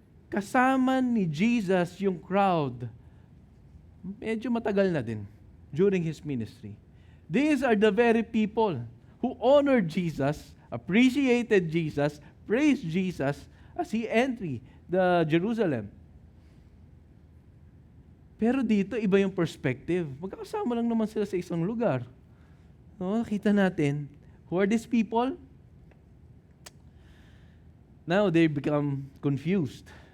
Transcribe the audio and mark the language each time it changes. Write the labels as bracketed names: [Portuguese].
[Filipino] Kasama ni Jesus yung crowd. Medyo matagal na din [English] during His ministry. These are the very people who honored Jesus, appreciated Jesus, praised Jesus as He entered the Jerusalem. [Filipino] Pero dito, iba yung perspective. Magkakasama lang naman sila sa isang lugar. [English] No, [Filipino] nakita natin, [English] who are these people? Now they become confused.